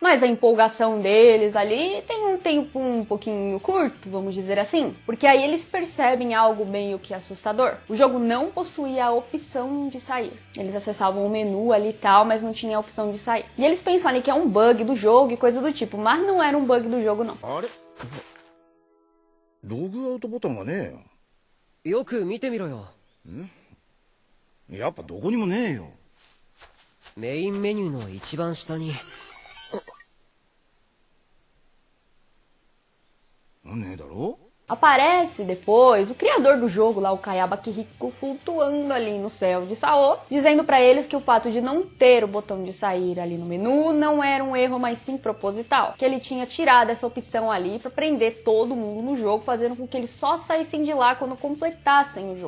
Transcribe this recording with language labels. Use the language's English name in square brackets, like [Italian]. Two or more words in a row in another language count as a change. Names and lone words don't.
[Portuguese] Mas a empolgação deles ali tem um tempo um pouquinho curto, vamos dizer assim, porque aí eles percebem algo meio que assustador. O jogo não possuía a opção de sair. Eles acessavam o menu ali e tal, mas não tinha a opção de sair. E eles pensam ali que é um bug do jogo e coisa do tipo, mas não era um bug do jogo não. [Japanese] ログアウトボタンがねえよ。よく見てみろよ。やっぱどこにもねえよ。メインメニューの一番下に。ねえだろ? [Portuguese] Aparece depois o criador do jogo lá, o Kayaba Kiriko, flutuando ali no céu de Sao, dizendo pra eles que o fato de não ter o botão de sair ali no menu não era um erro, mas sim proposital, que ele tinha tirado essa opção ali pra prender todo mundo no jogo, fazendo com que eles só saíssem de lá quando completassem o jogo.